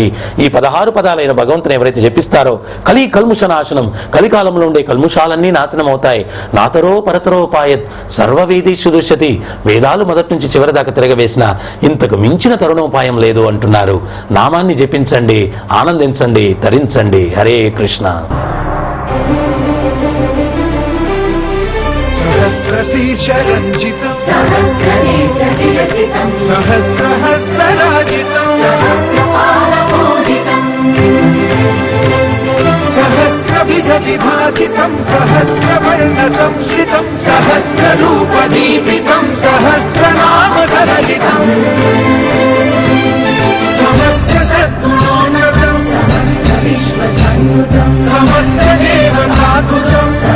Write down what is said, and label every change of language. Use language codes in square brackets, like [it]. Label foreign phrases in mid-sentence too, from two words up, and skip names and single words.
[te] ఈ 16 పదాలైన భగవంతుని ఎవరైతే జపిస్తారో కలి కల్ముష నాశనం, కలికాలంలో ఉండే కల్ముషాలన్నీ నాశనం అవుతాయి. [sa] నాతరో పరతరోపాయత్ సర్వవేదేషు దుషతి. [te] వేదాలు మొదటి నుంచి చివరి దాకా తిరగవేసిన ఇంతకు మించిన తరుణోపాయం లేదు అంటున్నారు. నామాన్ని జపించండి, ఆనందించండి, తరించండి. హరే కృష్ణ. [sa] सहस्रशीर्षरञ्जितम् सहस्रहस्तराजितम् सहस्रविधविभासितम् सहस्रवर्णसंश्रितम् सहस्ररूपदीपितम् सहस्रनामधरलितम् समस्तसद्गुणोन्नतम् समस्तदेवताकुतम्